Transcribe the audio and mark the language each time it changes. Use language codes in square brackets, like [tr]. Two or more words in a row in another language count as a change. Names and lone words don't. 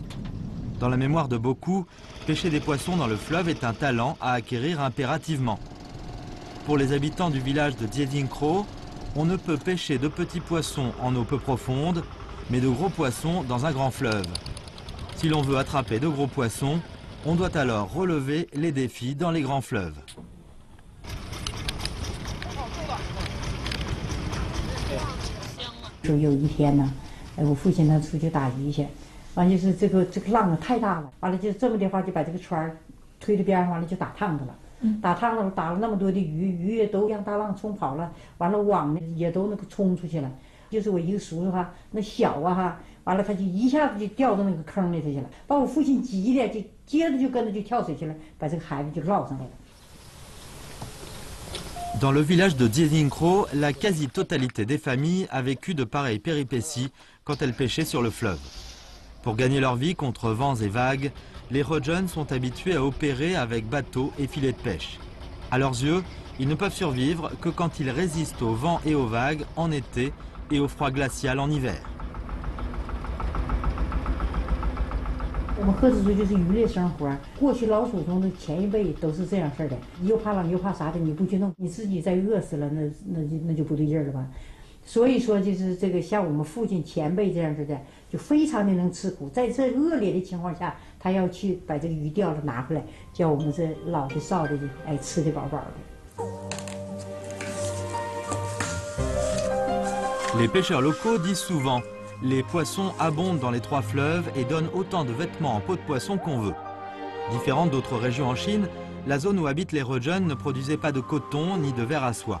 [fr] Dans la mémoire de beaucoup, pêcher des poissons dans le fleuve est un talent à acquérir impérativement. Pour les habitants du village de Diedinkro, on ne peut pêcher de petits poissons en eau peu profonde, mais de gros poissons dans un grand fleuve. Si l'on veut attraper de gros poissons, on doit alors relever les défis dans les grands fleuves. [zh] 有一天呢，我父亲他出去打鱼去，完就是这个浪啊太大了，完了就这么的话就把这个船推到边上，完了就打趟子了。打趟子了，打了那么多的鱼，鱼也都让大浪冲跑了，完了网呢也都那个冲出去了。就是我一个叔叔哈，那小啊哈，完了他就一下子就掉到那个坑里头去了，把我父亲急的就接着就跟着就跳水去了，把这个孩子就绕上来了。 [fr] Dans le village de Diedinkro, la quasi-totalité des familles a vécu de pareilles péripéties quand elles pêchaient sur le fleuve. Pour gagner leur vie contre vents et vagues, les Rojun sont habitués à opérer avec bateaux et filets de pêche. À leurs yeux, ils ne peuvent survivre que quand ils résistent aux vents et aux vagues en été et au froid glacial en hiver. [zh] 我们赫哲族就是渔猎生活，过去老祖宗的前一辈都是这样式的，又怕冷又怕啥的，你不去弄，你自己再饿死了，那就不对劲了吧。所以说就是这个像我们父亲前辈这样式的，就非常的能吃苦，在这恶劣的情况下，他要去把这个鱼钓了拿回来，叫我们这老的少的吃得饱饱的。 [fr] Les pêcheurs locaux disent souvent « Les poissons abondent dans les trois fleuves et donnent autant de vêtements en peau de poisson qu'on veut ». Différente d'autres régions en Chine, la zone où habitent les Rojun ne produisait pas de coton ni de verre à soie.